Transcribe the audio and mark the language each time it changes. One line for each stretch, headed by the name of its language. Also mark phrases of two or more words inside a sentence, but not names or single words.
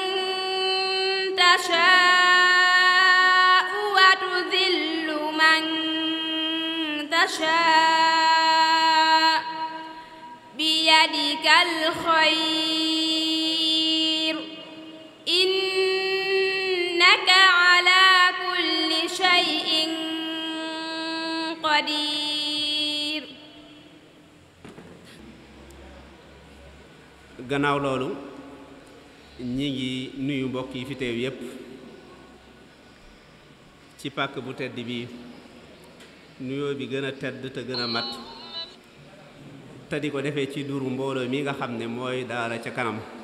Arabic: تشاء وتذل من تشاء بيدك الخير إنك على كل شيء قدير.
Wolof: gannaaw loolu ñi ngi nuyu mbokk yi fi teew yépp ci pàkk bu tedd bi nuyoo bi gën a tedd te gën a mat te di ko defee ci duru mbooloo mi nga xam ne mooy daara ca kanam